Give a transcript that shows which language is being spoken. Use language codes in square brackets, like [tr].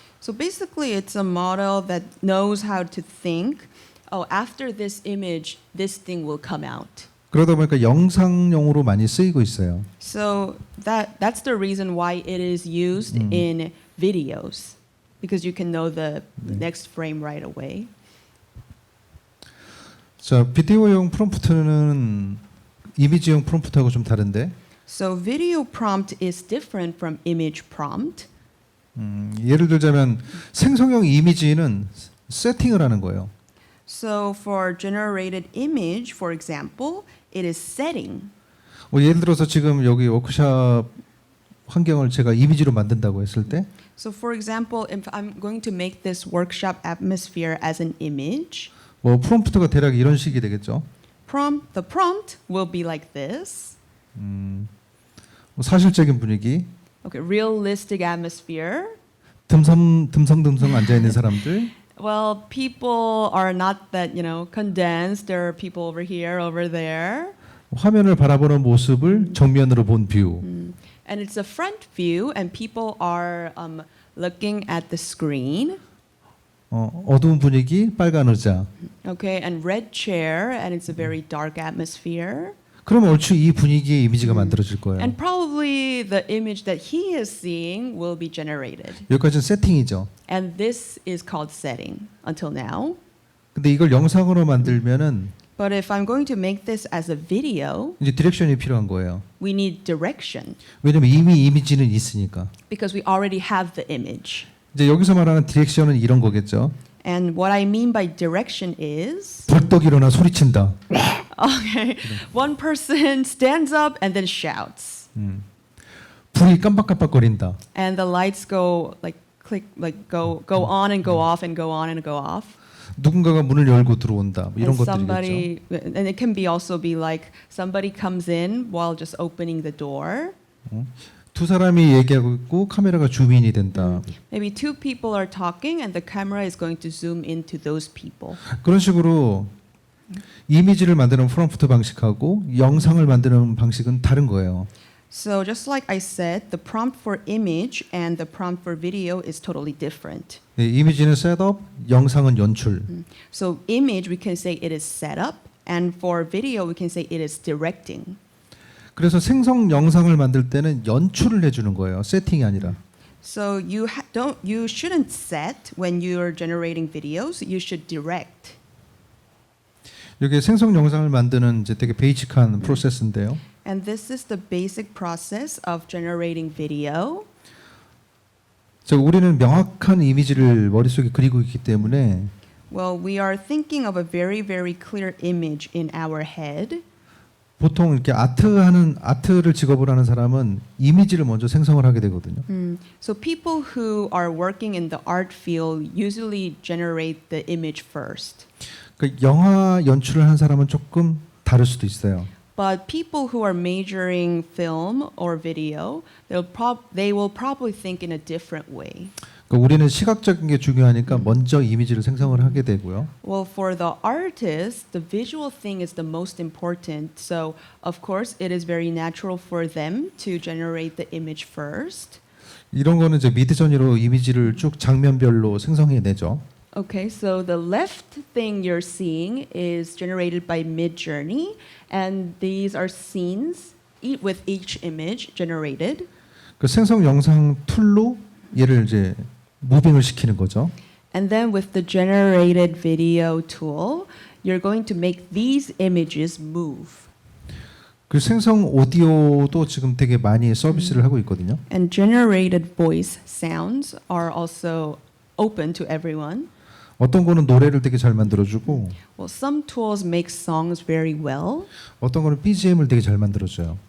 [en] So basically, it's a model that knows how to think. Oh, after this image, this thing will come out. [ko] 그러다 보니까 영상용으로 많이 쓰이고 있어요. [en] So that's the reason why it is used in videos, because you can know the next frame right away. [ko] 자, 비디오용 프롬프트는 이미지용 프롬프트하고 좀 다른데 [en] So video prompt is different from image prompt. [ko] 예를 들자면 생성형 이미지는 세팅을 하는 거예요. [en] So for generated image, for example, it is setting. [ko] 예를 들어서 지금 여기 워크샵 환경을 제가 이미지로 만든다고 했을 때 [en] So for example, if I'm going to make this workshop atmosphere as an image, [ko] 프롬프트가 대략 이런 식이 되겠죠. [en] the prompt will be like this. [ko] 사실적인 분위기, [en] Okay, realistic atmosphere. [ko] 듬성듬성 앉아 있는 사람들, [en] Well, people are not that, condensed. There are people over here, over there. [ko] 화면을 바라보는 모습을 정면으로 본 뷰. [en] And it's a front view, and people are looking at the screen. [ko] 어두운 분위기, 빨간 의자. [en] Okay, and red chair, and it's a very dark atmosphere. [ko] 그럼 얼추 이 분위기의 이미지가 만들어질 거예요. [en] And probably the image that he is seeing will be generated. [ko] 여기까지는 세팅이죠. [en] And this is called setting until now. [ko] 근데 이걸 영상으로 만들면은 [en] But if I'm going to make this as a video, [ko] 이제 디렉션이 필요한 거예요. [en] we need direction [ko] 왜냐면 이미 이미지는 있으니까. [en] because we already have the image. [ko] 이제 여기서 말하는 디렉션은 이런 거겠죠. [en] And what I mean by direction is, [ko] 벌떡 일어나 소리친다. [en] okay, one person stands up and then shouts, [ko] 불이 깜빡깜빡거린다. [en] and the lights go like click, like go on and go off and go on and go off. [ko] 누군가가 문을 열고 들어온다. 이런 [en] And [ko] 것들이겠죠. [en] somebody, and it can be also be like somebody comes in while just opening the door. [ko] 두 사람이 얘기하고 있고 카메라가 줌인이 된다. [en] Maybe two people are talking and the camera is going to zoom into those people. [ko] 그런 식으로 이미지를 만드는 프롬프트 방식하고 영상을 만드는 방식은 다른 거예요. [en] So just like I said, the prompt for image and the prompt for video is totally different. [ko] 이미지는 셋업, 영상은 연출. [en] So image we can say it is setup, and for video we can say it is directing. [ko] 그래서 생성 영상을 만들 때는 연출을 해주는 거예요. 세팅이 아니라. [en] So you shouldn't set when you are generating videos. You should direct. [ko] 이게 생성 영상을 만드는 이제 되게 베이직한 프로세스인데요. [en] And this is the basic process of generating video. [ko] 우리는 명확한 이미지를 머릿속에 그리고 있기 때문에 [en] Well, we are thinking of a very, very clear image in our head. [ko] 보통 이렇게 아트를 직업으로 하는 사람은 이미지를 먼저 생성을 하게 되거든요. [en] So people who are working in the art field usually generate the image first. [ko] 그 영화 연출을 한 사람은 조금 다를 수도 있어요. [en] But people who are majoring film or video, they will probably think in a different way. [ko] 그러니까 우리는 시각적인 게 중요하니까 먼저 이미지를 생성을 하게 되고요. [en] Well, for the artist, the visual thing is the most important. So, of course, it is very natural for them to generate the image first. [ko] 이런 거는 이제 미드저니로 이미지를 쭉 장면별로 생성해 내죠. [en] Okay, so the left thing you're seeing is generated by Midjourney, and these are scenes with each image generated. [ko] 그 생성 영상 툴로 얘를 이제 무빙을 시키는 거죠. [en] And then with the generated video tool, you're going to make these images move. [ko] 그 생성 오디오도 지금 되게 많이 서비스를 하고 있거든요. [en] And generated voice sounds are also open to everyone. [ko] 어떤 거는 노래를 되게 잘 만들어주고 [en] Well, some tools make songs very well, [ko] 어떤 거는 BGM을 되게 잘 만들어줘요.